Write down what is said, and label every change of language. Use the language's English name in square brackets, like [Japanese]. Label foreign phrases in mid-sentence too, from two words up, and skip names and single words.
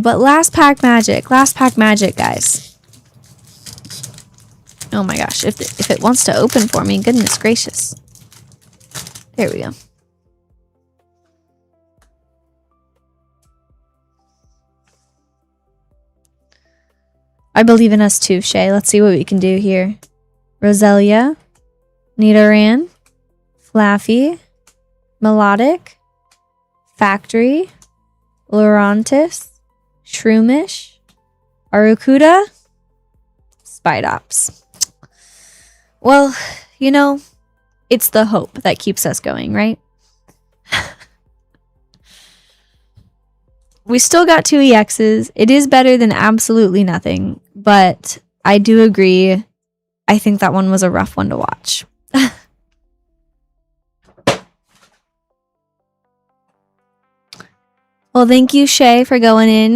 [English] But last pack magic, guys. Oh my gosh, if it wants to open for me, goodness gracious. There we go. I believe in us too, Shay. Let's see what we can do here. Roselia, Nidoran, Flaffy, Melodic, Factory, Lurantis, Shroomish, Arrokuda, Spidops. Well, you know, it's the hope that keeps us going, right? We still got 2 EXs. It is better than absolutely nothing, but I do agree. I think that one was a rough one to watch. Well, thank you, Shay, for going in.